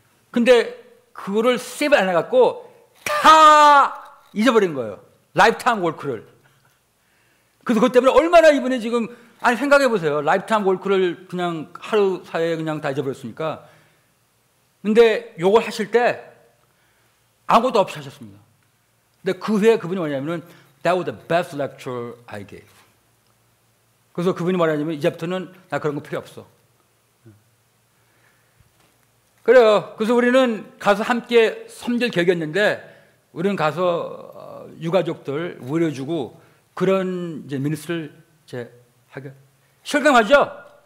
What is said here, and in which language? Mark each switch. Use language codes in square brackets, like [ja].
[ko] 근데 그거를 세이브 안 해갖고 다 잊어버린 거예요. 라이프타임 워크를. 그래서 그것 때문에 얼마나 이분이 지금, 아니 생각해 보세요. 라이프타임 워크를 그냥 하루 사이에 그냥 다 잊어버렸으니까. 근데 요걸 하실 때 아무것도 없이 하셨습니다. 근데 그 후에 그분이 뭐냐면은 [en] That was the best lecture I gave. [ko] 그래서 그분이 말하자면 이제부터는 나 그런 거 필요 없어. 그래요. 그래서 우리는 가서 함께 섬길 계획이었는데 우리는 가서 유가족들 우려주고 그런 이제 미니스트를 이제 하게. 실감하죠?